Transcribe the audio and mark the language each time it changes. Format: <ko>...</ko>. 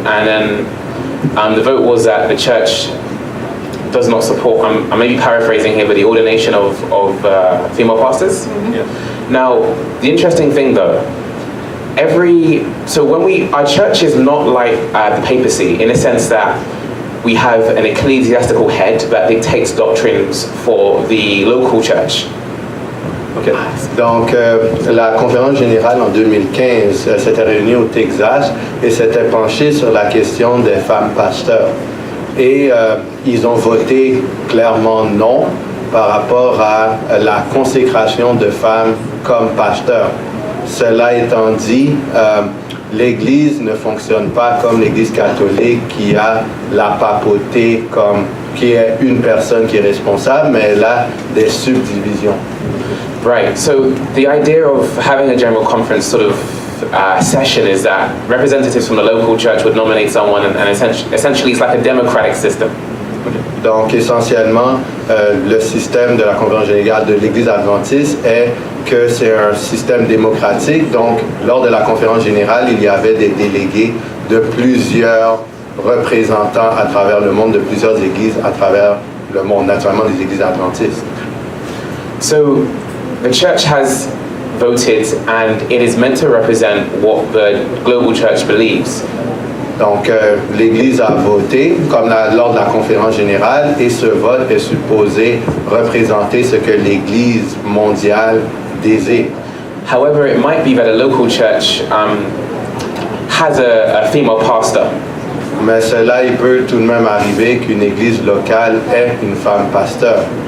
<en>And then the vote was that the church does not support, I may be paraphrasing here, but the ordination of female pastors. Mm-hmm. Yeah. Now, the interesting thing though, our church is not like the papacy in the sense that we have an ecclesiastical head that dictates doctrines for the local church. Okay.</en> <fr>Donc, la conférence générale en 2015 s'était réunie au Texas et s'était penchée sur la question des femmes pasteurs. Et ils ont voté clairement non par rapport à la consécration de femmes comme pasteurs. Cela étant dit, l'Église ne fonctionne pas comme l'Église catholique qui a la papauté qui est une personne qui est responsable, mais elle a des subdivisions.</fr> <en>Right, so the idea of having a general conference sort of session is that representatives from the local church would nominate someone and essentially it's like a democratic system.</en> <fr>Donc essentiellement, le système de la conférence générale de l'Église adventiste est que c'est un système démocratique. Donc lors de la conférence générale, il y avait des délégués de plusieurs représentants à travers le monde, de plusieurs églises à travers le monde, naturellement des églises adventistes.</fr> <en>So the church has voted and it is meant to represent what the global church believes.</en> <fr>Donc, l'Église a voté, comme lors de la conférence générale, et ce vote est supposé représenter ce que l'Église mondiale désire.</fr> <en>However, it might be that a local church has a female pastor.</en> <fr>Mais cela, il peut tout de même arriver qu'une église locale ait une femme pasteur.</fr>